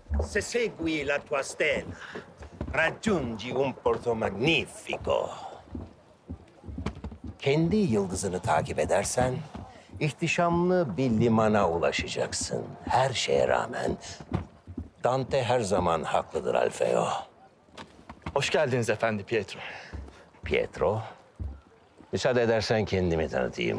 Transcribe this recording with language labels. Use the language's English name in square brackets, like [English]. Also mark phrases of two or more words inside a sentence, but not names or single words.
[Italian] Se segui la tua stella, raggiungi un porto magnifico. [Turkish] Kendi yıldızını takip edersen, ihtişamlı bir limana ulaşacaksın. Her şeye rağmen Dante her zaman haklıdır Alfeo. Hoş geldiniz efendi Pietro. Pietro, müsaade edersen kendimi tanıtayım.